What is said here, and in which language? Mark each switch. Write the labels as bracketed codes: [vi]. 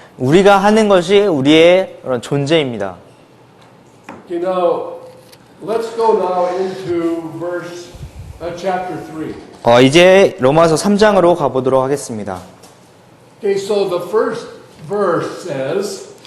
[ko] 우리가 하는 것이 우리의 그런 존재입니다. [en] You know, let's go now into chapter 3. [ko] 이제 로마서 3장으로 가보도록 하겠습니다. [en] Okay, so the first verse says,